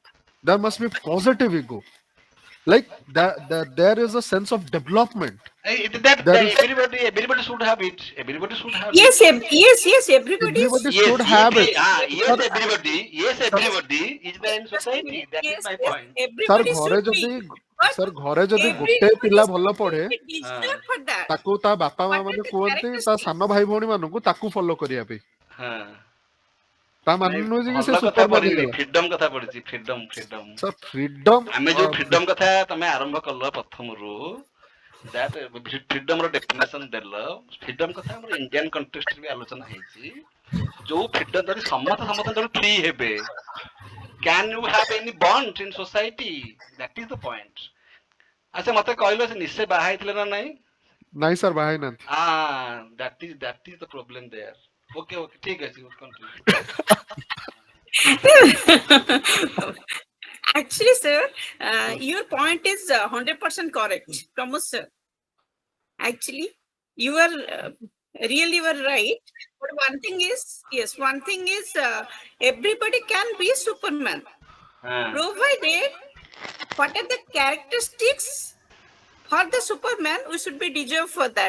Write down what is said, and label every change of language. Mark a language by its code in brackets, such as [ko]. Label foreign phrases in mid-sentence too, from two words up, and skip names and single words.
[en] There must be positive ego. Like there is a sense of development. There that is everybody should have it. Everybody should have it. yes, yes. Everybody everybody is should have it. Yes, Sir, everybody. Yes, sir, everybody is there in society. That is yes, my yes. point. sir Everybody [or] ଘରେ [en] should be. [or] ଯଦି [en] But [or] sir ଘରେ ଯଦି ଗୋଟେ [en] everybody [or] ପିଲା ଭଲ [en] should [or] ପଢେ [en] be Uh, deserved for that. [or] ତାକୁ ତା ବାପା ମା [en] What are [or] ମାନେ [en] the [or] କୁହନ୍ତି ତା ସାନ [en] characteristics? [or] ଭାଇ ଭଉଣୀ ମାନଙ୍କୁ ତାକୁ ଫଲୋ କରିବା ପାଇଁ uh. ତା ମାନେ ନାଇଁ ନୁହେଁ ଯେ କି ସେ ଭଲ କଥା ସୁପରମ୍ୟାନ ପଢିନି, ହେଇଗଲା ଫ୍ରିଡମ କଥା ପଢିଛି, ଫ୍ରିଡମ। [en] sir freedom [or] ଆମେ ଯୋଉ ଫ୍ରିଡମ କଥା ତମେ ଆରମ୍ଭ କଲ ପ୍ରଥମରୁ, [en] that freedom [or] ର ଡେଫିନେସନ ଦେଲ, ଫ୍ରିଡମ କଥା ଆମର [en] Indian context [or] ବି ଆଲୋଚନା ହେଇଛି। ଯୋଉ ଫ୍ରିଡମ ଯଦି ସମସ୍ତଙ୍କର ଫ୍ରି ହେବେ, [en] can you have any bond in society? that is the point. [or] ଆଚ୍ଛା ମତେ କହିଲ, ସେ ନିଶ୍ଚୟ ବାହା ହେଇଥିଲେ ନା ନାଇଁ? ନାଇଁ ସାର୍ ବାହା ହେଇନାହାନ୍ତି। [en] that is the problem there. okay okay, [or] ଠିକ ଅଛି, [en] କଣ୍ଟିନ୍ୟୁ। Actually, sir, your point is 100% correct, Pramod sir. Actually, you are really you are right. But one thing is, yes, one thing is everybody can be Superman, provided what are the characteristics for the Superman we should be deserved for that.